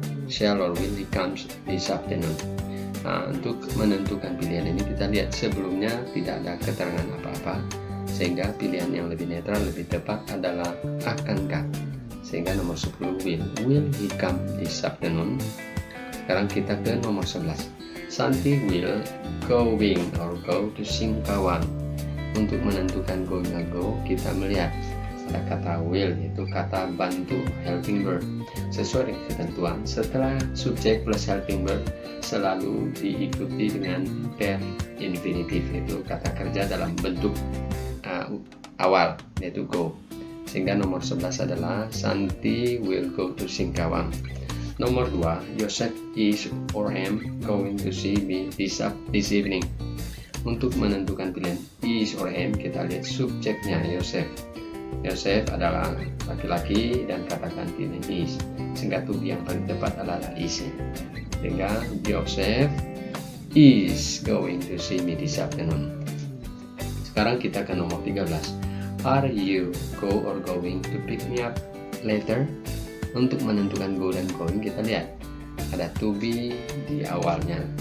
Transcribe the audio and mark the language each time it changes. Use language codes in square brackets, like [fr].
[en] Shall or will he comes this afternoon. [id] Nah, untuk menentukan pilihan ini kita lihat sebelumnya tidak ada keterangan apa-apa, sehingga pilihan yang lebih netral, lebih tepat adalah akankah. Sehingga nomor 10 [en] will he come this afternoon. [id] Sekarang kita ke nomor 11. [en] Santi will going or go to Singkawang. [id] Untuk menentukan going or go, kita melihat ada kata will, yaitu kata bantu, helping verb. Sesuai dengan ketentuan, setelah subjek plus helping verb selalu diikuti dengan verb infinitif, yaitu kata kerja dalam bentuk awal, yaitu go. Sehingga nomor 11 adalah [en] Santi will go to Singkawang. [id] Nomor 2, [en] Joseph is or am going to see me this evening. [id] Untuk menentukan pilihan is or am, kita lihat subjeknya Joseph. Joseph adalah laki-laki dan kata gantinya is, sehingga to be yang paling tepat adalah is. Sehingga [en] Joseph is going to see me this afternoon. [id] Sekarang kita ke nomor 13. [en] Are you go or going to pick me up later? [id] Untuk menentukan go dan going, kita lihat ada to be di awalnya.